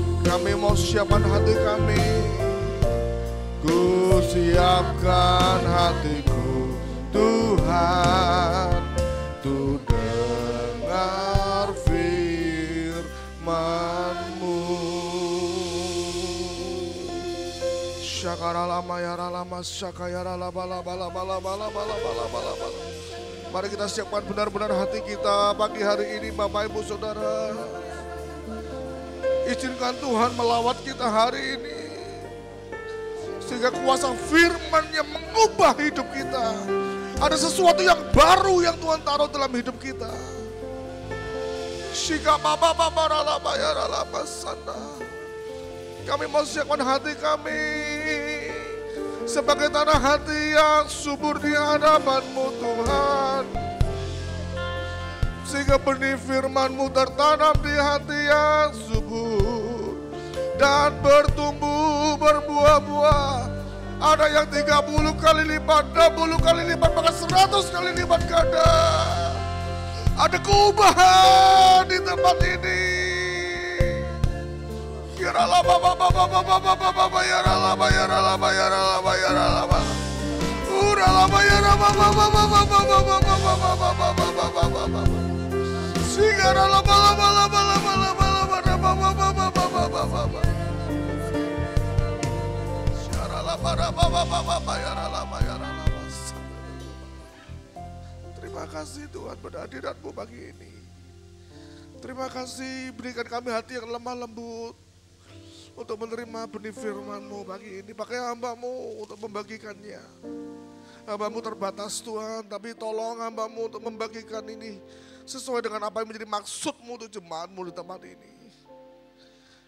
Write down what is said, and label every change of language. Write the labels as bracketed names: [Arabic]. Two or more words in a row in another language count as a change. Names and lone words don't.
[Indonesian] Kami mau siapkan hati kami. Ku siapkan hatiku Tuhan untuk dengar firman-Mu. Syakara lama ya lama syakaya laba laba laba laba laba laba laba laba. Mari kita siapkan benar-benar hati kita pagi hari ini Bapak Ibu Saudara. Izinkan Tuhan melawat kita hari ini. Sehingga kuasa firman yang mengubah hidup kita. Ada sesuatu yang baru yang Tuhan taruh dalam hidup kita. Shika baba baba ralaba ya ralaba sana. Kami mau siapkan hati kami sebagai tanah hati yang subur di hadapan-Mu Tuhan. Sehingga benih firman-Mu tertanam di hati yang subur dan bertumbuh berbuah-buah. Ada yang 30 kali lipat, 60 kali lipat, bahkan 100 kali lipat ganda. Ada keubahan di tempat ini. Ya ralaba baba baba baba baba ya ralaba ya ralaba ya ralaba ya ralaba. Ralaba ya ralaba baba baba baba baba baba baba baba. Sehingga ralaba laba laba laba laba laba baba baba baba baba. Ya ralaba baba baba ya ralaba ya ralaba. Terima kasih Tuhan pada hadirat-Mu pagi ini. Terima kasih berikan kami hati yang lemah lembut untuk menerima benih firman-Mu pagi ini. Pakai hamba-Mu untuk membagikannya. Hamba-Mu terbatas Tuhan, tapi tolong hamba-Mu untuk membagikan ini sesuai dengan apa yang menjadi maksud-Mu untuk jemaat-Mu di tempat ini.